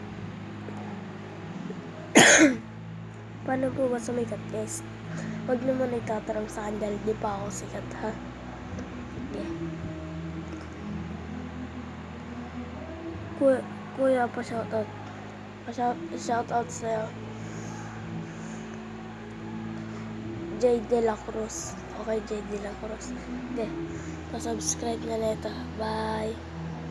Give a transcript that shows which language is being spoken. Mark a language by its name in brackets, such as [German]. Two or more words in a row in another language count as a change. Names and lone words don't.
[Filipino] Paano po ba sumikat guys? Huwag naman itatarang sa akin dahil di pa ako sikat ha. Okay. Kuya pa shoutout. Shoutout sa'yo. J. De La Cruz. Okay, J. De La Cruz. Okay. Pa-subscribe na nito. Bye.